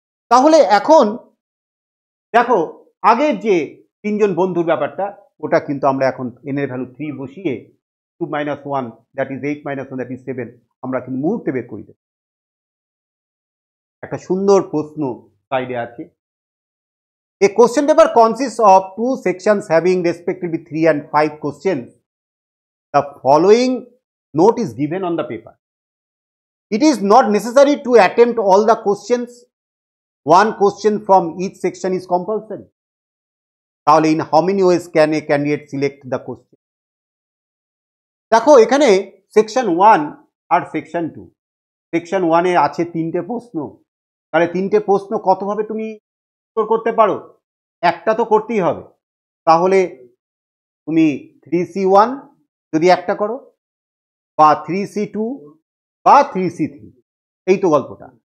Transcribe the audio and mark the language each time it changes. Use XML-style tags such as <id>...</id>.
<bn>তাহলে এখন দেখো আগের যে 3 জন বন্ধুর ব্যাপারটা, ওটা কিন্তু আমরা এখন n এর ভ্যালু 3 বসিয়ে 2 - 1 দ্যাট ইজ 8 - 1 দ্যাট ইজ 7 আমরা কিন্তু মুহূর্তে বের করে দেব। একটা সুন্দর প্রশ্ন সাইডে আছে।</bn> <en>A question paper consists of 2 sections having respectively 3 and 5 questions. The following note is given on the paper. It is not necessary to attempt all the questions. One question from each section is compulsory. তাহলে in how many ways can a candidate select the question?</en> <bn>দেখো এখানে section 1 আর section 2। Section 1 এ আছে 3টে প্রশ্ন, তাহলে 3টে প্রশ্ন কতভাবে তুমি উত্তর করতে পারো? একটা তো করতেই হবে। তাহলে তুমি 3C1 যদি একটা করো, বা 3C2 বা 3C3, এই তো গল্পটা।</bn>